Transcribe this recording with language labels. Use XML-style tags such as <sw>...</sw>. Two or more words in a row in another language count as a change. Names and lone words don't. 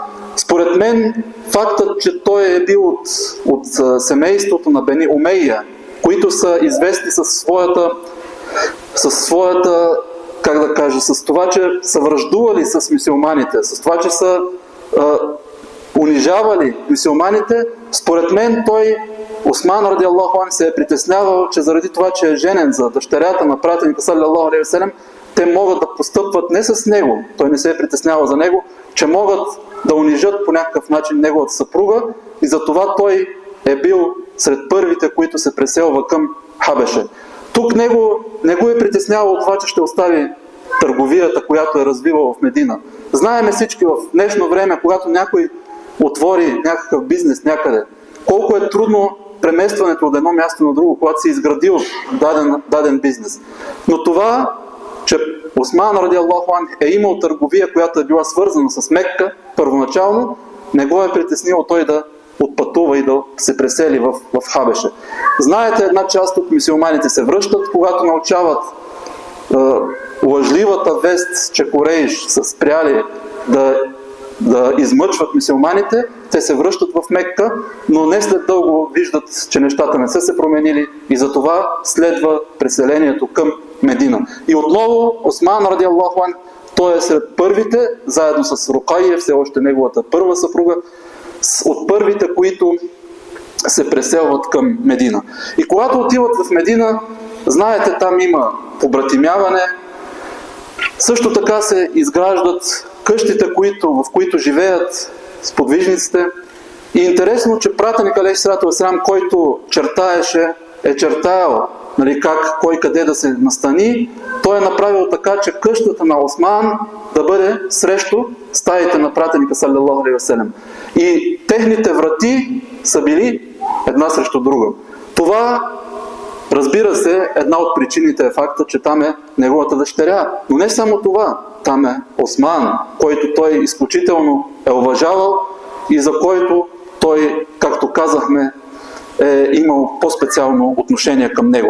<bg>Според мен, фактът, че той е бил от семейството на Бени Умейя, които са известни със своята, как да кажа, с това, че са враждували с мюсюлманите, с това, че са унижавали мюсюлманите, според мен той, Осман</bg> <ar>رضي الله عن,</ar> <bg>се е притеснявал, че заради това, че е женен за дъщерята на пратеника</bg> <ar>صلى الله عليه وسلم,</ar> <bg>те могат да постъпват не с него, той не се е притеснявал за него, че могат да унижат по някакъв начин неговата съпруга, и затова той е бил сред първите, които се преселва към Хабеша. Тук него не го е притеснявало това, че ще остави търговията, която е развивала в Медина. Знаеме всички в днешно време, когато някой отвори някакъв бизнес някъде, колко е трудно преместването от едно място на друго, когато си изградил даден бизнес. Но това, че Осман</bg> <ar>رضي الله عن</ar> <bg>е имал търговия, която е била свързана с Мекка първоначално, не го е притеснило той да отпътува и да се пресели в Хабеша. Знаете, една част от мюсюлманите се връщат, когато научават лъжливата вест, че Курейш са спряли да измъчват мюсюлманите, те се връщат в Мекка, но не след дълго виждат, че нещата не са се променили и затова следва преселението към Медина. И отново Осман</bg> <ar>رضي الله عن,</ar> <bg>той е сред първите, заедно с Рукайя, все още неговата първа съпруга, от първите, които се преселват към Медина. И когато отиват в Медина, знаете, там има побратимяване, също така се изграждат къщите, в които живеят сподвижниците. И интересно, че пратеник</bg> <ar>عليه الصلاة والسلام,</ar> <bg>който е чертаял кой къде да се настани, той е направил така, че къщата на Осман да бъде срещу стаите на пратеника</bg> <ar>صلى الله عليه وسلم.</ar> <bg>И техните врати са били една срещу друга. Това, разбира се, една от причините е факта, че там е неговата дъщеря. Но не само това, там е Осман, който той изключително е уважавал и за който той, както казахме, е имал по-специално отношение към него.</bg>